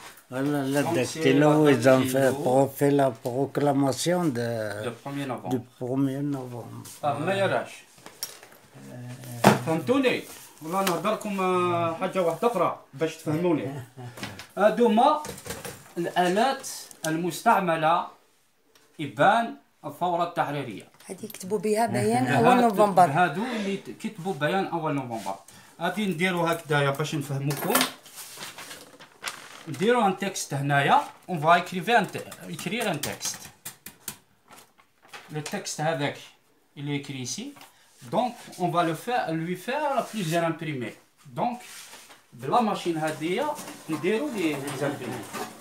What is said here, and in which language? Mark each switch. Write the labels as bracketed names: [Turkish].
[French] Voilà, la Dactylo, ils ont fait la proclamation du 1er novembre. [Arabic] ما يراش فهمتوني؟ والله نهضر لكم حاجة واحدة أخرى باش تفهموني. هادوما الآلات المستعملة إبان الثورة التحريرية. هذه كتبوا بها بيان أول نوفمبر. هادو اللي كتبوا بيان أول نوفمبر. غادي نديرو هكذايا باش نفهموكم. نديرو ان تكست هنايا. [French] اون فا écrire un texte. Le texte avec, il est écrit ici. Donc, on va lui faire plusieurs imprimés. Donc, de la machine [Arabic] هادية نديرو [French] les imprimés.